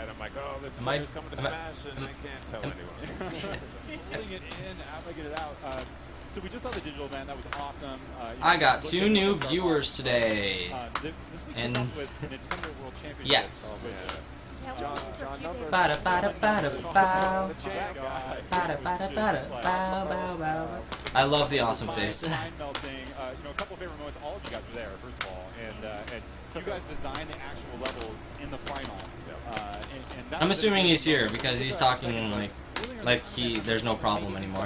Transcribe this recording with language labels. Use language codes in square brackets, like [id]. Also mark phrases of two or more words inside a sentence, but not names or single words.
[en] I'm like, oh, this Am I- player's coming to Smash, and I can't tell anyone. Pulling it in, how do I get it out? So we just saw the digital event. That was awesome. I got 2 new viewers today. This week And with Nintendo World Championship. yes. John Numbers. Bada bada bada bow. Bada bada bada bow bow bow. I love the awesome face. Mind melting. A couple of favorite moments. All of you guys were there, first of all, and you guys designed the actual levels in the final. And that I'm was assuming the- he's here because he's talking like there's no problem anymore.